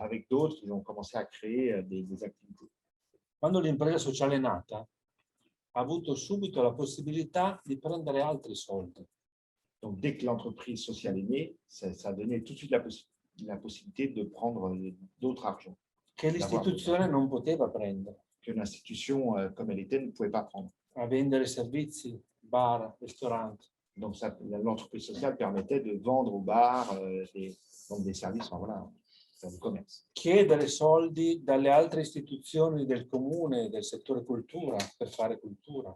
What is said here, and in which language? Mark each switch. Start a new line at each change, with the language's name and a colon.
French: Avec d'autres, ils ont commencé à créer des activités.
Italian: Quando l'impresa sociale è nata, ha avuto subito la possibilità di prendere altri soldi.
French: Donc dès que l'entreprise sociale est née, ça a donné tout de suite la possibilité de prendre d'autres argent.
Italian: Che l'istituzione non poteva prendere.
French: Que l'institution, comme elle était, ne pouvait pas prendre.
Italian: A vendere servizi, bar, ristoranti.
French: Donc l'entreprise sociale permettait de vendre au bar des services, voilà, dans le commerce.
Italian: Chiedere soldi dalle altre istituzioni del comune, del settore cultura, per fare cultura.